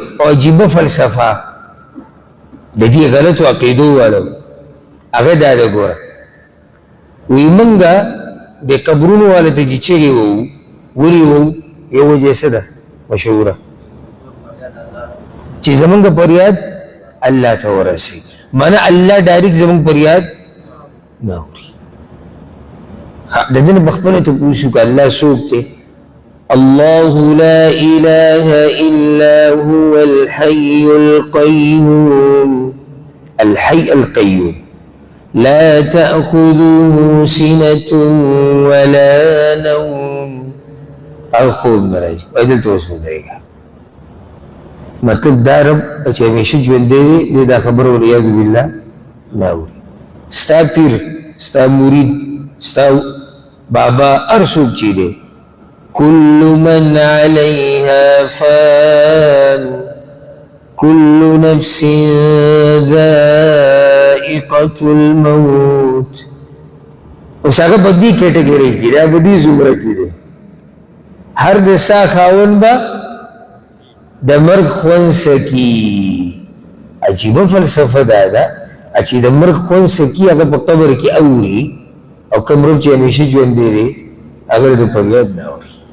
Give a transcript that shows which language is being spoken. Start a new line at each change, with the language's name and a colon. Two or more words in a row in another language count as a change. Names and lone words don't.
Pashto: او عجیبه فلسفه د دې غلطو عقیدو والو هغه دا ده ګوره، وایي موږ د قبرونو والو ته چې چغې وو ولې وو، یو وجه څه ده مشهوره چې زمونږ فریاد الله ته ورسي، معنی الله ډایرکټ زمونږ فریاد نه اوري. د دې نه بخپله تپوس وکړه الله څوک دی؟
Arabic: الله لا إله إلا هو الحي القيوم، الحي القيوم لا تأخذه سنة ولا نوم.
Pashto: او خوب نه راځي. وایي دلته اوس ودرېږه، مطلب دا رب چې همیشه ژوندی دی دا خبره
Arabic: والعیاذ بالله
Pashto: نه اوري. ستا پیر، ستا مرید، ستا بابا هر څوک چې دی،
Arabic: كل من عليها فان كل نفس ذائقة الموت.
Pashto: اوس هغه په دې کټګورۍ کې دی، په دې زمره کې دی. هر د ساه خاوند به د مرګ خوند څکي. عجیبه فلسفه دا ده چې د مرګ خوند څکي هغه په قبر کې اوري، او کوم رب چې همیشه ژوندی دی هغه د فریاد نه اوري.